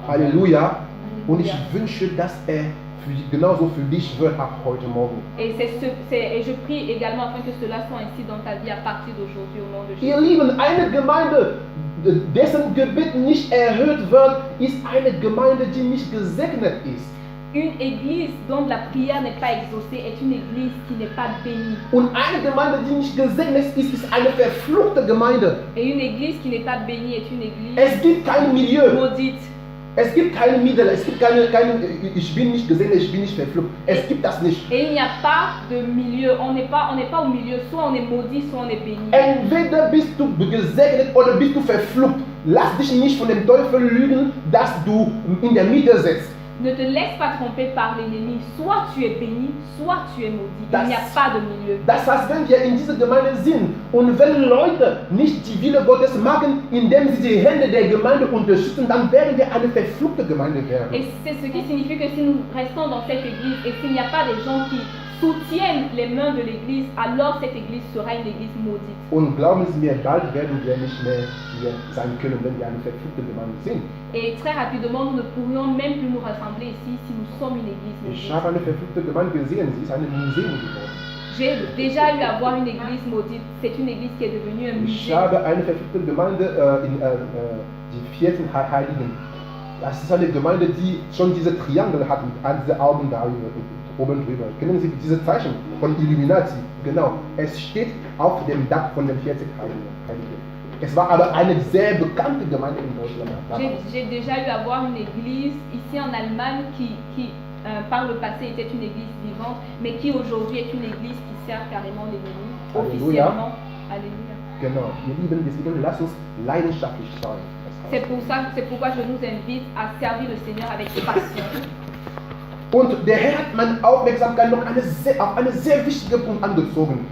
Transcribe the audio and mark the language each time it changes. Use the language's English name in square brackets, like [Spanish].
[German] Halleluja. Und ich wünsche, dass genauso für dich wird ab heute Morgen. [French] Et je prie également afin que cela soit ainsi dans ta vie à partir d'aujourd'hui au nom de Jésus. [German] Ihr Lieben, eine Gemeinde, dessen Gebet nicht erhört wird, ist eine Gemeinde, die nicht gesegnet ist. [French] Une église dont la prière n'est pas exaucée est une église qui n'est pas bénie. [German] Und eine Gemeinde, die nicht gesegnet ist, ist eine verfluchte Gemeinde. [French] Et une église qui n'est pas bénie est une église [German] Es gibt kein Milieu. [French] maudite. [German] Es gibt keine Mittel, es gibt keine, ich bin nicht gesegnet, ich bin nicht verflucht. Es gibt das nicht. [French] Et il n'y a pas de milieu. On n'est pas au milieu. Soit on est maudit, soit on est béni. [German] Entweder bist du gesegnet oder bist du verflucht. Lass dich nicht von dem Teufel lügen, dass du in der Mitte sitzt. [French] Ne te laisse pas tromper par l'ennemi. Soit tu es béni, soit tu es maudit. Il n'y a pas de milieu. [German] Das heißt, wenn wir in dieser Gemeinde sind und wenn Leute nicht die Wille Gottes machen, indem sie die Hände der Gemeinde unterstützen, dann werden wir eine verfluchte Gemeinde werden. [French] Et c'est ce qui signifie que si nous restons dans cette église et s'il n'y a pas des gens qui soutiennent les mains de l'église, alors cette église sera une église maudite. [German] Und glauben Sie mir, bald werden wir nicht mehr hier sein können, wenn wir eine verfluchte Gemeinde sind. [French] Et très rapidement, nous ne pourrions même plus nous rassembler ici si nous sommes une église [German] Ich [French] maudite. [German] habe eine verfluchte Gemeinde gesehen, sie ist ein Museum geworden. [French] J'ai déjà eu à voir une église maudite. C'est une église qui est devenue un [German] Ich [French] musée. [German] habe eine verfluchte Gemeinde die vierten Heiligen. Das ist eine Gemeinde, die schon diese Triangel hat mit all diese Augen da oben drüber. Kennen Sie diese Zeichen von Illuminati? Genau. Es steht auf dem Dach von den 40 Heiligen. Es war aber eine sehr bekannte Gemeinde in Deutschland. [French] J'ai déjà eu à voir une église ici en Allemagne qui par le passé était une église vivante, mais qui aujourd'hui est une église qui sert carrément l'ennemi Alléluia. officiellement. Alléluia. [German] Genau. Ihr Lieben, deswegen lasst uns leidenschaftlich sein. [French] C'est pourquoi je nous invite à servir le Seigneur avec passion. [German] Und der Herr hat meine Aufmerksamkeit noch auf einen sehr wichtigen Punkt angezogen.